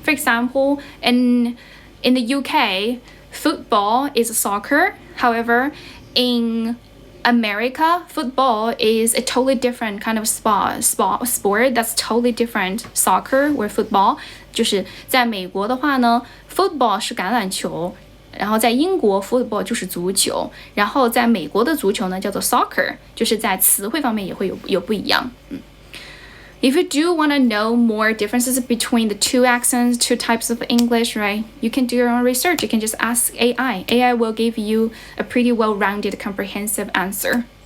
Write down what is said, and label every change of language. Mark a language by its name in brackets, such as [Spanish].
[English] For example, in the UK, football is soccer. However, in America, football is a totally different kind of sport that's totally different. Soccer or football. [Chinese] 就是在美国的话呢 football 是橄榄球，然后在英国 football 就是足球，然后在美国的足球呢叫做 soccer， 就是在词汇方面也会有不一样。 [English] If you do want to know more differences between the two accents, two types of English, right? You can do your own research. You can just ask AI. AI will give you a pretty well-rounded, comprehensive answer.